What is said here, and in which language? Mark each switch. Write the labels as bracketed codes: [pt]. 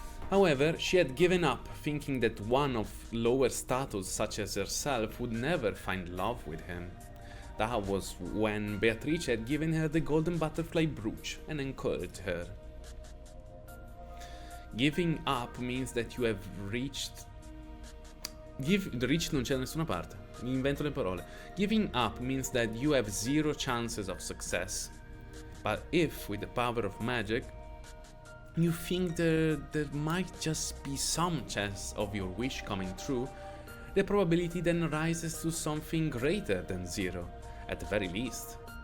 [en] However, she had given up, thinking that one of lower status such as herself would never find love with him. That was when Beatrice had given her the golden butterfly brooch and encouraged her. Giving up means that you have reached... [it] reached non c'è da nessuna parte. Mi invento le parole. [en] Giving up means that you have zero chances of success. But if, with the power of magic, you think there might just be some chance of your wish coming true, the probability then rises to something greater than zero, at the very least.